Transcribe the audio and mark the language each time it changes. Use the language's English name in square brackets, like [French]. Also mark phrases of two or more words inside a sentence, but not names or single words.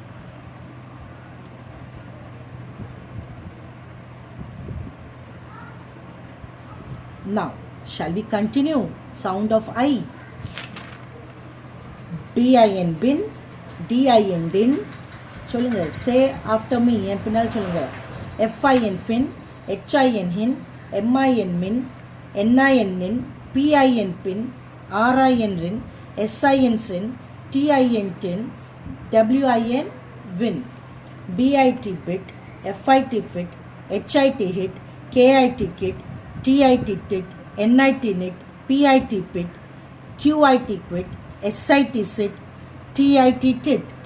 [English] Now, shall we continue? Sound of I. B-I-N bin, D-I-N din. சொல்லுங்க. Say after me. [Tamil] என் பின்னால் சொல்லுங்க. [English] F-I-N fin, H-I-N hin, M-I-N min, N-I-N nin, P-I-N pin, R-I-N rin, S-I-N sin, T-I-N tin, W-I-N win. B-I-T bit, F-I-T fit, H-I-T hit, K-I-T kit, T-I-T tit, N-I-T nit, P-I-T pit, Q-I-T quit, S-I-T sit, T-I-T tit.